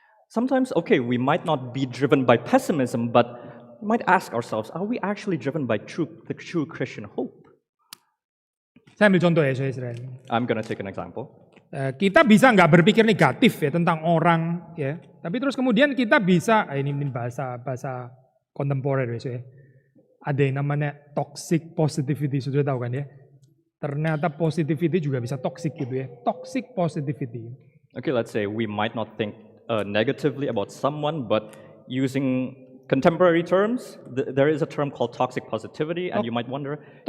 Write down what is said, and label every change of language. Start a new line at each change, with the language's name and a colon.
English: Sometimes, we might not be driven by pessimism, but we might ask ourselves, are we actually driven by the true Christian hope?
Indonesian: Saya ambil contoh ya, Israel.
English: I'm gonna take an example.
Indonesian: Kita bisa nggak berpikir negatif ya tentang orang ya, tapi terus kemudian kita bisa, ini bahasa kontemporer ya. Ada yang namanya toxic positivity, sudah tahu kan ya? Ternyata positivity juga bisa toxic gitu ya. Toxic positivity.
English: Okay, let's say we might not think negatively about someone, but using contemporary terms, there is a term called toxic positivity, and you might wonder,